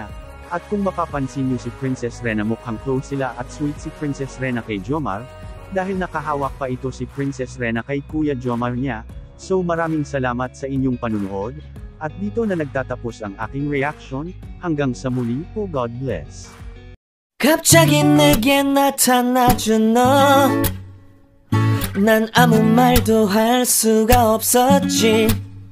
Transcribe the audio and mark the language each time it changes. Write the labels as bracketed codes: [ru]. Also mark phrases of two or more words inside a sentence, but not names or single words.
[tl] At kung mapapansin niyo si Princess Rena mukhang close sila at sweet si Princess Rena kay Jomar, dahil nakahawak pa ito si Princess Rena kay Kuya Jomar niya. So maraming salamat sa inyong panunood, at dito na nagtatapos ang aking reaction, hanggang sa muli po, [en] God bless. [ko] 갑자기 내게 나타나준 너, 난 아무 말도 할 수가 없었지.